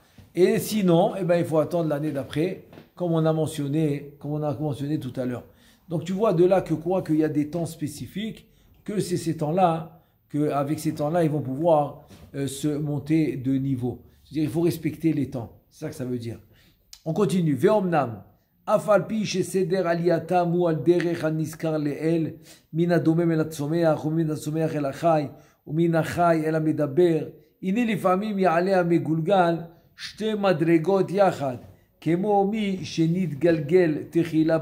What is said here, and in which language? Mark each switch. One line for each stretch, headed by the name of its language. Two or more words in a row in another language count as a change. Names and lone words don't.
French: Et sinon, eh ben il faut attendre l'année d'après, comme on a mentionné tout à l'heure. Donc tu vois de là qu'il y a des temps spécifiques, que c'est ces temps-là, qu'avec ces temps-là, ils vont pouvoir se monter de niveau. C'est-à-dire il faut respecter les temps. C'est ça que ça veut dire. On continue.
Hebrew: Ve'omnam. אף על פי שסדר עלייתם הוא על דרך הנזכר לאל, מן הדומם אל הצומח, ומן הצומח אל החי, ומן החי אל המדבר. הנה לפעמים יעלה המגולגל שתי מדרגות יחד, כמו מי שנתגלגל תחילה